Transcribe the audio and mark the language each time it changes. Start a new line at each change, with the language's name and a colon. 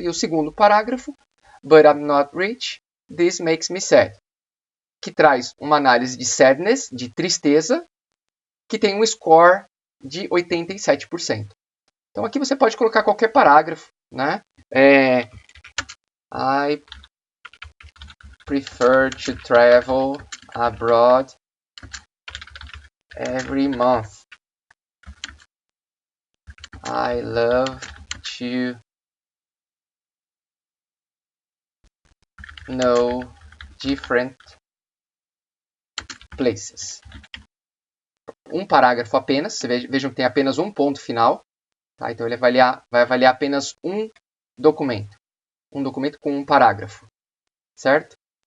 Portuguese: E o segundo parágrafo,
English: but I'm not rich, this makes me sad,
Portuguese: que traz uma análise de sadness, de tristeza, que tem um score de 87%. Então aqui você pode colocar qualquer parágrafo, né?
English: I prefer to travel abroad every month. I love to know different places.
Portuguese: Um parágrafo apenas, vejam que tem apenas um ponto final. Tá? Então ele vai avaliar apenas um documento com um parágrafo, certo?